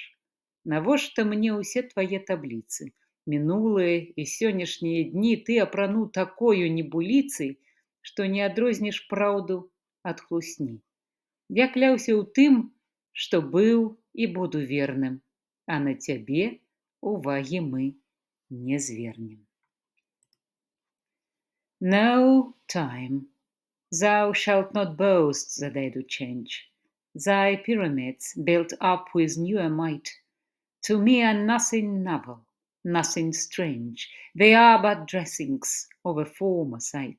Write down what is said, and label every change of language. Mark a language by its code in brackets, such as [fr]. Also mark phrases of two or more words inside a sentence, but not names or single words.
[be] Навошта мне ўсе твае табліцы? Мінулыя і сённяшнія дні ты апрануў такою небуліцай, што не адрозніш праўду ад хлусні. Я кляўся ў тым, што быў і буду верным, а на цябе увагі мы не звернем. [en] No, time, thou shalt not boast that they do change. Thy pyramids, built up with newer might, to me are nothing novel, nothing strange. They are but dressings of a former sight.